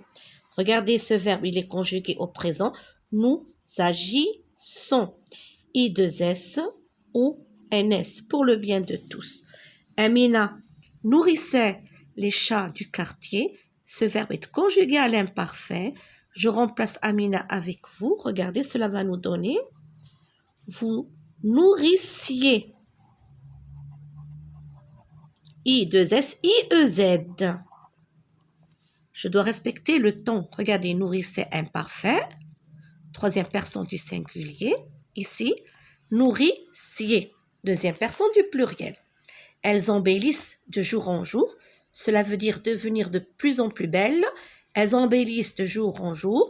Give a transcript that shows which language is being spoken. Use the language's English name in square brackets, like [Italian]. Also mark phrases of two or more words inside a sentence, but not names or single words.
[French] Regardez ce verbe, il est conjugué au présent. Nous agissons, I2S ou NS, pour le bien de tous. Amina nourrissait les chats du quartier. Ce verbe est conjugué à l'imparfait. Je remplace Amina avec vous. Regardez, cela va nous donner vous nourrissiez. I2S, IEZ. Je dois respecter le temps. Regardez, nourrissait imparfait. Troisième personne du singulier. Ici, nourrissiez. Deuxième personne du pluriel. Elles embellissent de jour en jour. Cela veut dire devenir de plus en plus belles. Elles embellissent de jour en jour.